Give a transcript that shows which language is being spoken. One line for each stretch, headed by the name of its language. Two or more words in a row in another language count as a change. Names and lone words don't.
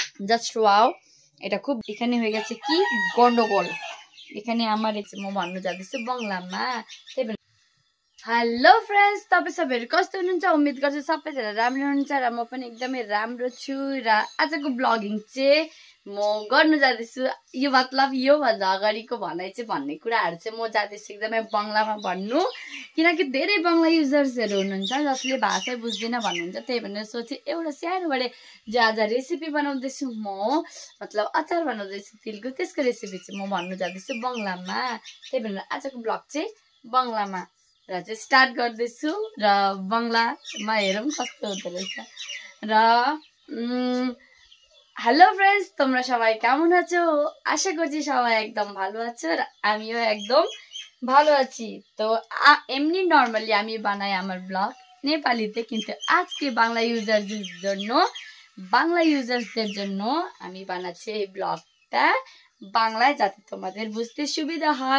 English: just wow,
Bangla: এটা খুব এখানে হয়ে গেছে কি গন্ডগোল। এখানে আমার
Nepali: मोबाइल जाँदैछु बङ्गलामा। त्यही भएर
English: hello friends,
Nepali: तपाईँ सबैहरू कस्तो हुनुहुन्छ? उम्मेद गर्छु सबैजना राम्रो हुनुहुन्छ र म पनि एकदमै राम्रो छु। र आजको ब्लगिङ चाहिँ म गर्नु जाँदैछु। यो मतलब यो भन्दा अगाडिको भनाइ चाहिँ भन्ने कुराहरू चाहिँ म जाँदैछु एकदमै बङ्गलामा भन्नु, किनकि धेरै बङ्गला युजर्सहरू हुनुहुन्छ जसले भाषै बुझ्दिन भन्नुहुन्छ। त्यही भनेर सोचे एउटा सानोबडे जो आज रेसिपी बनाउँदैछु म, मतलब अचार बनाउँदैछु तिलको, त्यसको रेसिपी चाहिँ म भन्नु जाँदैछु बङ्गलामा। त्यही भनेर आजको ब्लग चाहिँ बङ्गलामा र चाहिँ स्टार्ट गर्दैछु र बङ्गलामा हेरौँ कस्तो हुँदो रहेछ।
Bangla: र
English: hello friends,
Bangla: তোমরা সবাই কেমন আছো? আশা করছি সবাই একদম ভালো আছো আর আমিও একদম ভালো আছি। তো এমনি নরমালি আমি বানাই আমার ব্লগ নেপালিতে, কিন্তু আজকে বাংলা ইউজার্সদের জন্য আমি বানাচ্ছি এই ব্লগটা বাংলায়, যাতে তোমাদের বুঝতে সুবিধা হয়।